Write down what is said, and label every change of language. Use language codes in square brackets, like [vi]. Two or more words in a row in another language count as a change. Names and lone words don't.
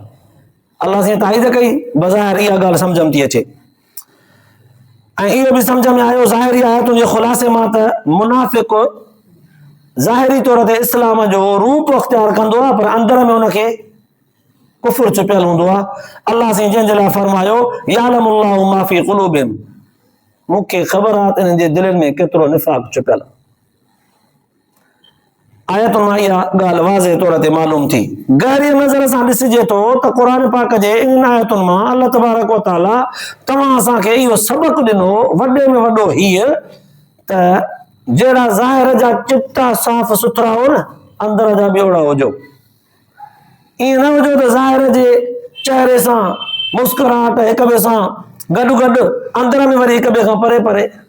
[sd] अल्लाह साईं ताईद कई, बज़ाहिर इहा ॻाल्हि सम्झ में थी अचे। ऐं इहो बि सम्झ में आयो ज़ाहिरी आयतुनि जे ख़ुलासे मां त मुनाफ़िक़ ज़ाहिरी तौर ते इस्लाम जो रूप अख़्तियार कंदो आहे, पर अंदर में हुनखे कुफ्र छुपियल हूंदो आहे। अल्लाह साईं जंहिंजे लाइ फरमायो, [ar] يعلم الله ما في قلوبهم, [sd] मूंखे ख़बर आहे त इन्हनि जे दिलनि में केतिरो निफ़ाक़ छुपियल आहे। आयतुनि मां इहा ॻाल्हि वाज़े तौर ते मालूम थी। गहरी नज़र सां ॾिसिजे थो त क़ुर पाक जे इन आयतुनि मां [ar] الله تبارك وتعالى [sd] तव्हां असांखे इहो सबक़ ॾिनो, वॾे में वॾो हीअ त जहिड़ा ज़ाहिर जा चिटा साफ़ सुथरा हो न, अंदर जा ॿियोड़ा हुजो। ईअं न हुजो त ज़ाहिर जे चहिरे सां मुस्कुराहट हिक ॿिए सां गॾु गॾु, अंदर में वरी हिक ॿिए खां परे परे।